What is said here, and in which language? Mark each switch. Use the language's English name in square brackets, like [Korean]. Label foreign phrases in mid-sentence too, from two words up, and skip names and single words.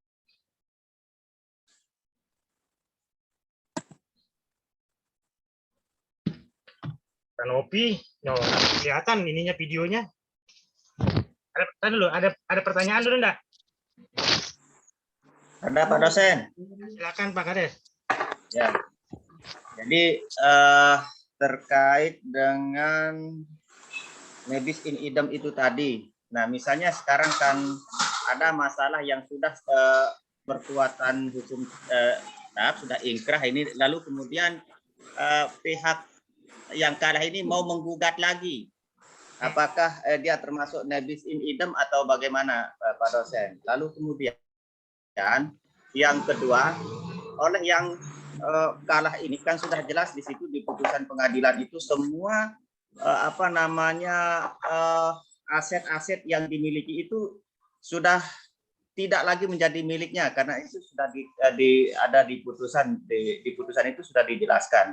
[Indonesian] Kanopi, kelihatan ininya videonya. Ada pertanyaan dulu enggak? Ada Pak dosen. Silakan Pak Kades. Ya. Jadi terkait dengan [Latin] nebis in idem [Indonesian] itu tadi. Nah, misalnya sekarang kan ada masalah yang sudah berkuatan hukum sudah ingkrah ini, lalu kemudian pihak yang kalah ini mau menggugat lagi. Apakah dia termasuk [Latin] nebis in idem [Indonesian] atau bagaimana, Pak dosen? Lalu kemudian yang kedua, oleh yang kalah ini kan sudah jelas di situ di putusan pengadilan itu semua aset-aset yang dimiliki itu sudah tidak lagi menjadi miliknya karena itu sudah ada di putusan itu sudah dijelaskan.